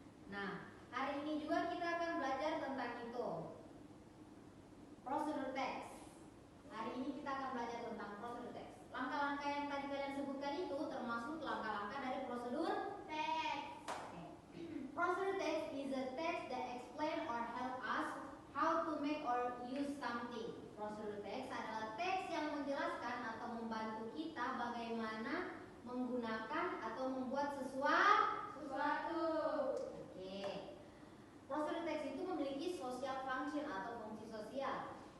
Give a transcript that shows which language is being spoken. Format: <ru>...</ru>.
<id>Nah, hari ini juga kita akan belajar tentang itu, prosedur teks. Hari ini kita akan belajar tentang prosedur teks. Langkah-langkah yang tadi kalian sebutkan itu termasuk langkah-langkah dari prosedur Teks.</id> <en>Prosedur text is a text that explain or help us how to make or use something.</en> <id>Prosedur text adalah teks yang menjelaskan atau membantu kita bagaimana menggunakan atau membuat sesuatu. Oke. Prosedur teks itu memiliki</id> <en>social function</en> <id>atau fungsi sosial.</id>